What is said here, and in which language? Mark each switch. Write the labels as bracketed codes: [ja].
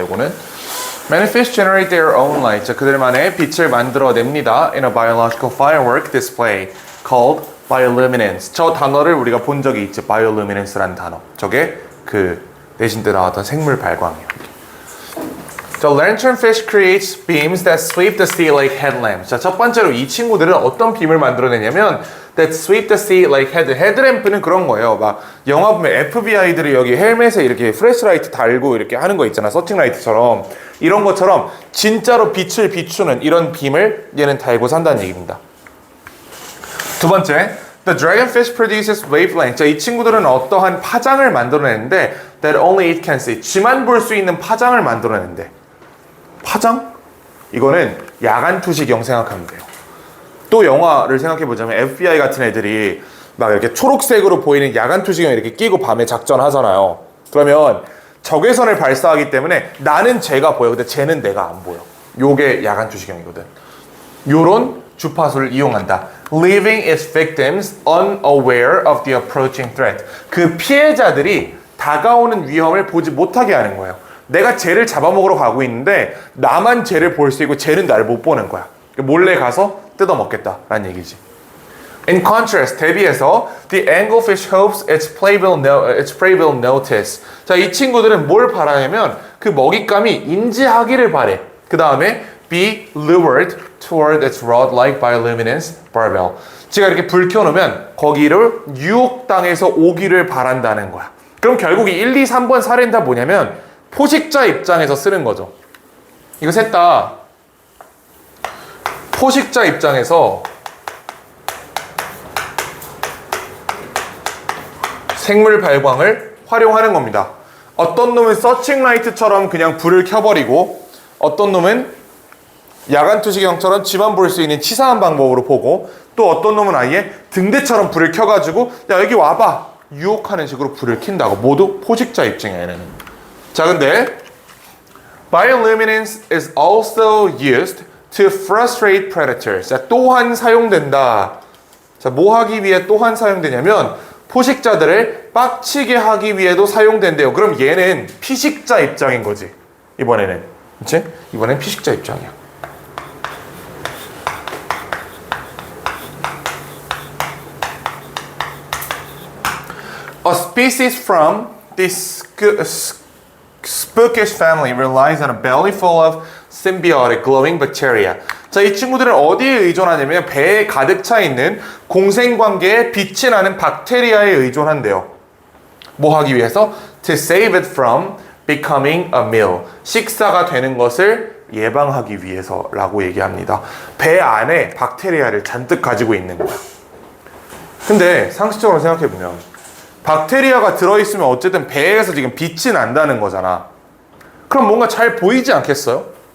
[ko] 이거는 [en] Many fish generate their own light. [ko] 자, 그들만의 빛을 만들어냅니다. [en] In a biological firework display called bioluminescence. [ko] 저 단어를 우리가 본 적이 있죠. bioluminescence라는 단어. 저게 그 내신 때 나왔던 생물 발광이에요. [en] The lanternfish creates beams that sweep the sea like headlamps. [ko] 자, 첫 번째로 이 친구들은 어떤 빔을 만들어내냐면 [en] that sweep the sea like [ko] 헤드램프는 그런 거예요. 막 영화 보면 FBI들이 여기 헬멧에 이렇게 플래시라이트 달고 이렇게 하는 거 있잖아. 서칭라이트처럼. 이런 것처럼 진짜로 빛을 비추는 이런 빔을 얘는 달고 산다는 얘기입니다. 두 번째, [en] the dragonfish produces wavelength. [ko] 자, 이 친구들은 어떠한 파장을 만들어내는데 [en] that only it can see. [ko] 쥐만 볼 수 있는 파장을 만들어내는데. 파장? 이거는 야간 투시경 생각하면 돼요. 또 영화를 생각해보자면 FBI 같은 애들이 막 이렇게 초록색으로 보이는 야간 투시경 이렇게 끼고 밤에 작전하잖아요. 그러면 적외선을 발사하기 때문에 나는 쟤가 보여. 근데 쟤는 내가 안 보여. 요게 야간 투시경이거든. 요런 주파수를 이용한다. [en] Leaving its victims unaware of the approaching threat. [ko] 그 피해자들이 다가오는 위험을 보지 못하게 하는 거예요. 내가 쟤를 잡아먹으러 가고 있는데 나만 쟤를 볼 수 있고 쟤는 나를 못 보는 거야. 몰래 가서 뜯어먹겠다라는 얘기지. [en] In contrast, [ko] 대비해서 [en] the anglefish hopes its prey will notice. [ko] 자, 이 친구들은 뭘 바라냐면 그 먹잇감이 인지하기를 바래. [en] 그 다음에 be lured toward its rod-like bioluminescent barbel. [ko] 제가 이렇게 불 켜놓으면 거기를 유혹당해서 오기를 바란다는 거야. 그럼 결국 이 1, 2, 3번 사례는 다 뭐냐면 포식자 입장에서 쓰는 거죠. 이거 셋 다 포식자 입장에서 생물 발광을 활용하는 겁니다. 어떤 놈은 서칭라이트처럼 그냥 불을 켜버리고 어떤 놈은 야간 투시경처럼 쥐만 볼 수 있는 치사한 방법으로 보고 또 어떤 놈은 아예 등대처럼 불을 켜가지고 야 여기 와봐 유혹하는 식으로 불을 킨다고. 모두 포식자 입장이야 얘네는. 자, 근데 [en] bioluminescence is also used to frustrate predators. [ko] 자, 또한 사용된다. 자, 뭐 하기 위해 또한 사용되냐면 포식자들을 빡치게 하기 위해도 사용된대요. 그럼 얘는 피식자 입장인 거지. 이번에는. 그치? 이번엔 피식자 입장이야. [en] A species from this spookish family relies on a belly full of symbiotic glowing bacteria. [ko] 자, 이 친구들은 어디에 의존하냐면 배에 가득 차 있는 공생관계에 빛이 나는 박테리아에 의존한대요. 뭐 하기 위해서? [en] To save it from becoming a meal. [ko] 식사가 되는 것을 예방하기 위해서라고 얘기합니다. 배 안에 박테리아를 잔뜩 가지고 있는 거야. 근데 상식적으로 생각해보면 박테리아가 들어있으면 어쨌든 배에서 지금 빛이 난다는 거잖아. 그럼 뭔가 잘 보이지 않겠어요?